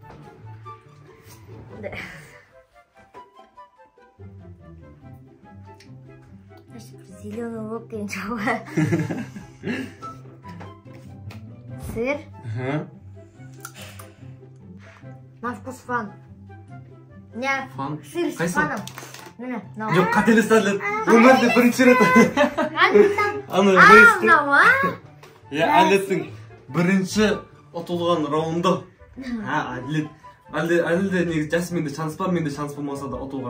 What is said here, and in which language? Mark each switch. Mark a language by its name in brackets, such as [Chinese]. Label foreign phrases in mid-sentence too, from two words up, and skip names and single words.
[Russian] Зеленый лук [Kazakh] деген жауы. Сыр. [Russian] На вкус фан. [Kazakh] Не, Фан? [Russian] сыр с [Kazakh] Қайсы? фаном. Міне, мынау. Жоқ, қателесті әділет. Өмірде бірінші рет. Аны А, бөлісті. мынау, а? Әділеттің бірінші ұтылған раунды. Әділет. Әділде негізі Жасминде шанс бар, менде шанс болмаса да ұтылған.